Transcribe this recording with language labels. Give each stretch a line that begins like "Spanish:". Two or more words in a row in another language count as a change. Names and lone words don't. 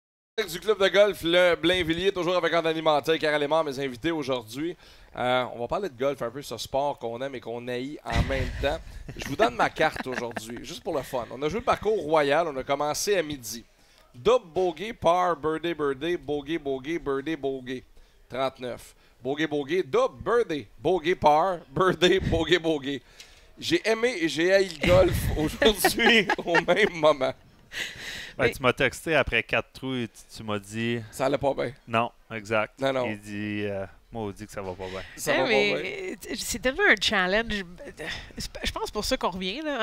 French: Du club de golf, le Blainvilliers, toujours avec un animateur, Karel Aymar, mes invités aujourd'hui. On va parler de golf, un peu ce sport qu'on aime et qu'on haït en même temps. Je vous donne ma carte aujourd'hui, juste pour le fun. On a joué le parcours royal, on a commencé à midi.
English: Double, bogey, par, birdie, birdie, bogey, bogey, birdie, bogey. 39. Bogey, bogey, double, birdie, bogey, par, birdie, bogey, bogey.
French: J'ai aimé et j'ai haï le golf aujourd'hui au même moment. Ben, tu m'as texté après 4 trous et tu m'as dit... Ça allait pas bien. Non, exact. Non. Il dit... moi, on dit que ça va pas bien. Ça va pas bien. C'est tellement un challenge. Je pense pour ça qu'on revient, là.